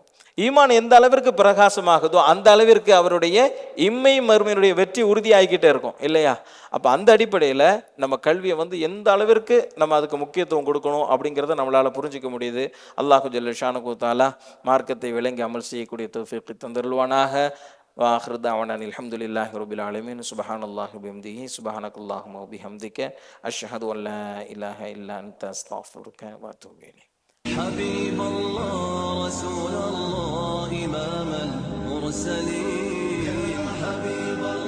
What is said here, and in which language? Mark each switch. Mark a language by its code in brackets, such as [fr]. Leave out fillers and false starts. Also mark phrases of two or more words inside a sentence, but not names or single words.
[ta] ஈமான் எந்த அளவிற்கு பிரகாசமாகுதோ அந்த அளவிற்கு அவருடைய இம்மை மறுமையினுடைய வெற்றி உறுதியாகிக்கிட்டே இருக்கும் இல்லையா? அப்போ அந்த அடிப்படையில் நம்ம கல்வியை வந்து எந்த அளவிற்கு நம்ம அதுக்கு முக்கியத்துவம் கொடுக்கணும் அப்படிங்கிறத நம்மளால் புரிஞ்சிக்க முடியுது. [ar] الله جل شأنه تعالى [ta] மார்க்கத்தை விளங்கி அமல் செய்யக்கூடிய தௌஃபீக் தந்தருள்வானாக. [ar] وآخر دعوانا الحمد لله رب العالمين. سبحان الله وبحمده سبحانك اللهم وبحمدك أشهد أن لا إله إلا أنت أستغفرك وأتوب إليك. حبيب الله رسول الله إمام المرسلين.